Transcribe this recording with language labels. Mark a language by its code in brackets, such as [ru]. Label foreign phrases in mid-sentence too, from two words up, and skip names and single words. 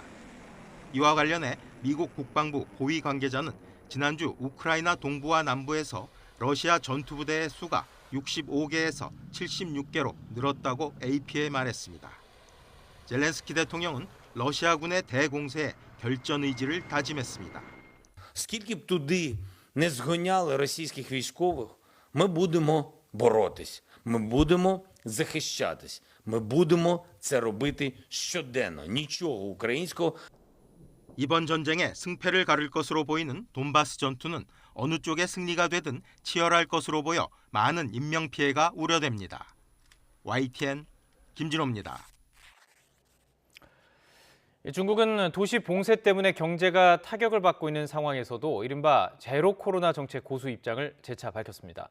[ko] 이와 관련해 미국 국방부 고위 관계자는 지난주 우크라이나 동부와 남부에서 러시아 전투부대의 수가 65개에서 76개로 늘었다고 AP에 말했습니다. 젤렌스키 대통령은 러시아군의 대공세에 결전 의지를 다짐했습니다. [uk] Скільки б туди не згоняли російських військових, ми будемо боротись, ми будемо захищатись, ми будемо це робити щоденно. Нічого українського. [ko] 이번 전쟁에 승패를 가를 것으로 보이는 돈바스 전투는 어느 쪽의 승리가 되든 치열할 것으로 보여 많은 인명피해가 우려됩니다. YTN 김진호입니다. 중국은 도시 봉쇄 때문에 경제가 타격을 받고 있는 상황에서도 이른바 제로 코로나 정책 고수 입장을 재차 밝혔습니다.